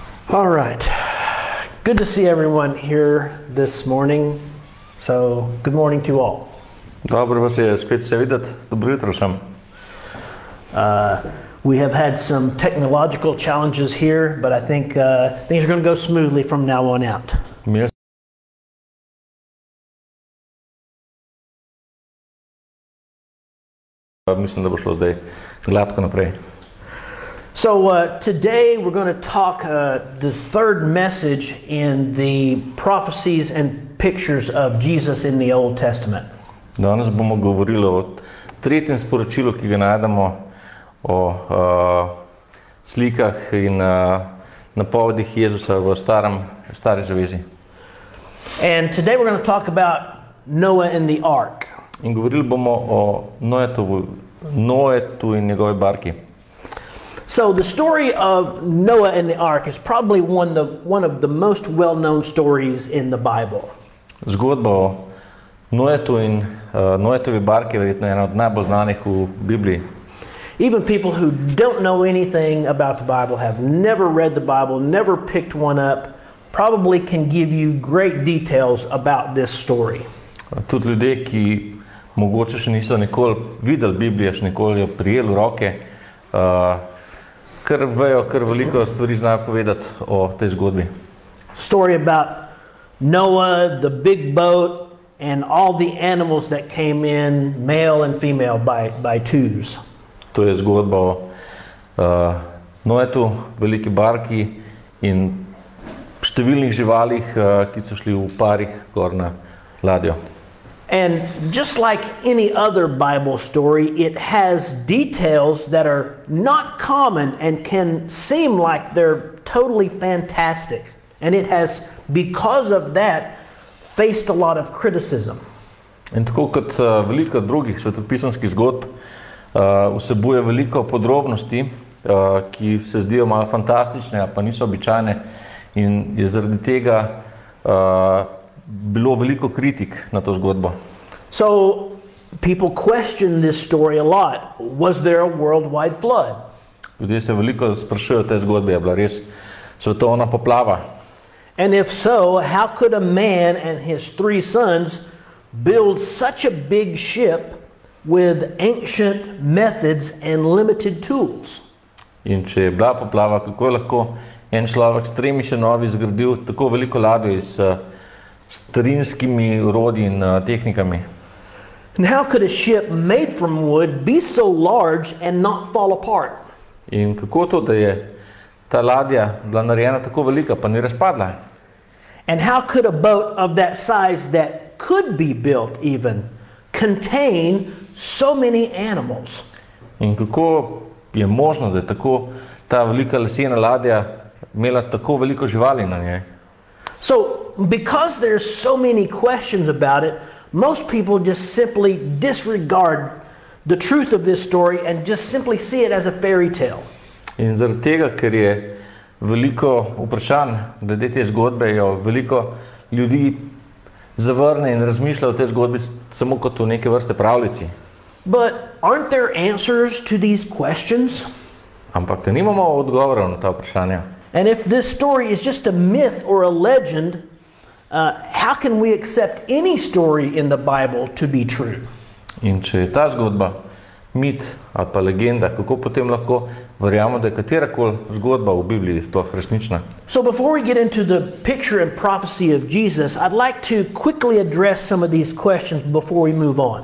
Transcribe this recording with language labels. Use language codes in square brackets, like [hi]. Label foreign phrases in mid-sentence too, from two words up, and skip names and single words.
[en] All right. Good to see everyone here this morning. So, good morning to you all. [sl] Dobro vas je spet se videti. Dobro jutro vsem. [en] We have had some technological challenges here, but I think things are going to go smoothly from now on out. [sl] Mislim, da bo šlo zdaj gladko naprej. [en] So today we're going to talk the third message in the prophecies and pictures of Jesus in the Old Testament. [sl] Danes bomo govorili o tretjem sporočilu, ki ga najdemo o slikah in napovedih Jezusa v Stari zavezi. [en] And today we're going to talk about Noah and the ark. [sl] In govorili bomo o Noetu in njegovi barki. [en] So the story of Noah and the ark is probably one of the most well-known stories in the Bible. [sl] Zgodba o Noetu in Noetovi barki je verjetno ena od najbolj znanih v Bibliji. [en] Even people who don't know anything about the Bible, have never read the Bible, never picked one up, probably can give you great details about this story. [sl] Tudi ljudje, ki mogoče še niso nikoli videli Biblije, še nikoli jo prijeli v roke, kar vejo, kar veliko stvari znajo povedati o tej zgodbi. [en] Story about Noah, the big boat, and all the animals that came in, male and female, by twos. [sl] To je zgodba o Noetu, veliki barki in številnih živalih, ki so šli v parih gor na ladjo. [en] And just like any other Bible story, it has details that are not common and can seem like they're totally fantastic. And it has, because of that, faced a lot of criticism. [sl] In tako kot veliko drugih svetopisanskih zgodb, vsebuje veliko podrobnosti, ki se zdijo malo fantastične, pa niso običajne, in je zaradi tega bilo veliko kritik na to zgodbo. [en] So people question this story a lot. Was there a worldwide flood? [sl] Ljudje se veliko sprašujejo o tej zgodbi, je bila res svetovna poplava. [en] And if so, how could a man and his 3 sons build such a big ship with ancient methods and limited tools? [sl] In če je bila poplava, kako je lahko en človek s 3 sinovi zgradil tako veliko ladjo s starinskimi orodji in tehnikami? [en] And how could a ship made from wood be so large and not fall apart? [sl] In kako to, da je ta ladja bila narejena tako velika, pa ni razpadla? [en] And how could a boat of that size that could be built even contain so many animals? [sl] In kako je možno, da je tako ta velika lesena ladja imela tako veliko živali na njej? [en] So, because there's so many questions about it, most people just simply disregard the truth of this story and just simply see it as a fairy tale. [sl] In zaradi tega, ker je veliko vprašanj glede te zgodbe, jo veliko ljudi zavrne in razmišlja o tej zgodbi samo kot o neke vrste pravljici. [en] But aren't there answers to these questions? [sl] Ampak da nimamo odgovorov na ta vprašanja. [en] And if this story is just a myth or a legend, how can we accept any story in the Bible to be true? [sl] In če je ta zgodba mit ali pa legenda, kako potem lahko verjamemo, da je katerakoli zgodba v Bibliji sploh resnična? [en] So before we get into the picture and prophecy of Jesus, I'd like to quickly address some of these questions before we move on.